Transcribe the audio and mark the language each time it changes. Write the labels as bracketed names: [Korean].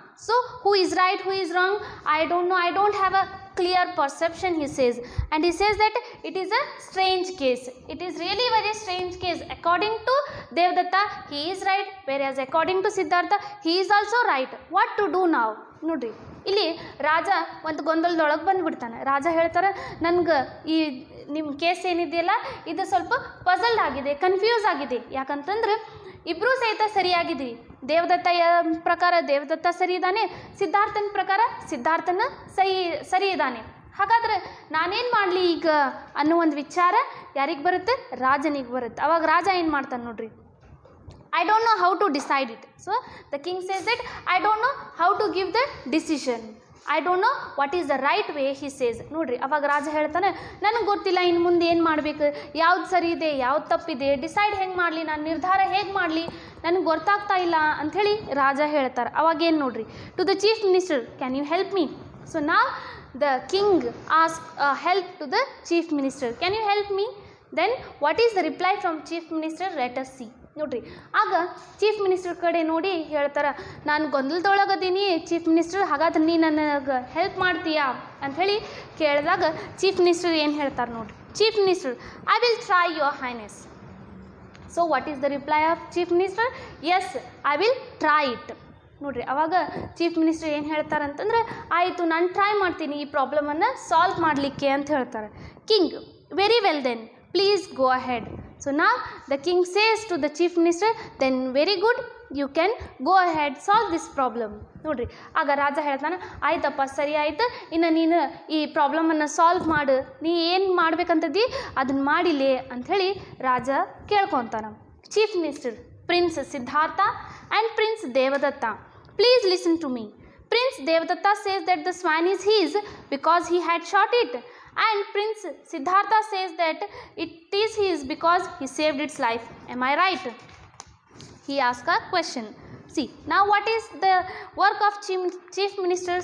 [English] So who is right, who is wrong? I don't know, I don't have a clear perception, he says. And he says that it is a strange case. It is really very strange case. According to Devadatta, he is right, whereas according to Siddhartha, he is also right. What to do now? [Kannada] ನೋಡ್ರಿ, ಇಲ್ಲಿ ರಾಜ ಒಂದು ಗೊಂದಲದೊಳಗೆ ಬಂದುಬಿಡ್ತಾನೆ. ರಾಜ ಹೇಳ್ತಾರೆ, ನನಗೆ ಈ ನಿಮ್ಮ case ಏನಿದೆಯಲ್ಲ ಇದು ಸ್ವಲ್ಪ ಪಜಲ್ಡ್ ಆಗಿದೆ, ಕನ್ಫ್ಯೂಸ್ ಆಗಿದೆ. ಯಾಕಂತಂದ್ರೆ ಇಬ್ಬರೂ ಸಹಿತ ಸರಿಯಾಗಿದ್ದೀವಿ. ದೇವದತ್ತ ಪ್ರಕಾರ ದೇವದತ್ತ ಸರಿ ಇದ್ದಾನೆ, ಸಿದ್ಧಾರ್ಥನ ಪ್ರಕಾರ ಸಿದ್ಧಾರ್ಥನ ಸರಿ ಇದ್ದಾನೆ. ಹಾಗಾದ್ರೆ ನಾನೇನು ಮಾಡಲಿ ಈಗ ಅನ್ನೋ ಒಂದು ವಿಚಾರ ಯಾರಿಗೆ ಬರುತ್ತೆ? ರಾಜನಿಗೆ ಬರುತ್ತೆ. ಅವಾಗ ರಾಜ ಏನು ಮಾಡ್ತಾನೆ ನೋಡ್ರಿ. [English] I don't know how to decide it. So the king says that, I don't know how to give the decision. I don't know what is the right way, he says. [Kannada] ನೋಡ್ರಿ, ಅವಾಗ ರಾಜ ಹೇಳ್ತಾನೆ, ನನಗೆ ಗೊತ್ತಿಲ್ಲ ಇನ್ನು ಮುಂದೆ ಏನು ಮಾಡಬೇಕು, ಯಾವ್ದು ಸರಿ ಇದೆ, ಯಾವ್ದು ತಪ್ಪಿದೆ, ಡಿಸೈಡ್ ಹೆಂಗೆ ಮಾಡಲಿ, ನಾನು ನಿರ್ಧಾರ ಹೇಗೆ ಮಾಡಲಿ, ನನಗೆ ಗೊತ್ತಾಗ್ತಾ ಇಲ್ಲ ಅಂಥೇಳಿ ರಾಜ ಹೇಳ್ತಾರೆ. ಅವಾಗ ಏನು ನೋಡ್ರಿ, [English] To the chief minister, can you help me? So ನಾವು the king asked help to the chief minister. Can you help me? Then what is the reply from chief minister? Let us see. [Kannada] ನೋಡ್ರಿ, ಆಗ chief minister ಕಡೆ ನೋಡಿ ಹೇಳ್ತಾರೆ, ನಾನು ಗೊಂದಲದೊಳಗದೀನಿ chief minister, ಹಾಗಾದ್ರೆ ನೀ ನನಗೆ ಹೆಲ್ಪ್ ಮಾಡ್ತೀಯಾ ಅಂಥೇಳಿ ಕೇಳಿದಾಗ ಚೀಫ್ ಮಿನಿಸ್ಟರ್ ಏನು ಹೇಳ್ತಾರೆ ನೋಡ್ರಿ. [English] Chief minister, I will try your highness. So what is the reply of chief minister? Yes, I will try it. [Kannada] ನೋಡ್ರಿ, ಅವಾಗ ಚೀಫ್ ಮಿನಿಸ್ಟರ್ ಏನು ಹೇಳ್ತಾರೆ ಅಂತಂದ್ರೆ, ಆಯಿತು ನಾನು ಟ್ರೈ ಮಾಡ್ತೀನಿ ಈ ಪ್ರಾಬ್ಲಮನ್ನು ಸಾಲ್ವ್ ಮಾಡಲಿಕ್ಕೆ ಅಂತ ಹೇಳ್ತಾರೆ. [English] King, very well then, please go ahead. So now the king says to the chief minister, then very good, you can go ahead, solve this problem. [Kannada] ನೋಡ್ರಿ ಆಗ ರಾಜ ಹೇಳ್ತಾನೆ, ಆಯ್ತಪ್ಪ ಸರಿ ಆಯ್ತು, ಇನ್ನು ನೀನು ಈ ಪ್ರಾಬ್ಲಮನ್ನು ಸಾಲ್ವ್ ಮಾಡು, ನೀ ಏನು ಮಾಡ್ಬೇಕಂತದ್ದಿ ಅದನ್ನು ಮಾಡಿಲೆ ಅಂಥೇಳಿ ರಾಜ ಕೇಳ್ಕೊತಾನ. [English] Chief minister prince Siddhartha and prince Devadatta, please listen to me. Prince Devadatta says that the swan is his because he had shot it, and Prince Siddhartha says that it is his because he saved its life. Am I right? He asked a question. See, now what is the work of Chief Minister?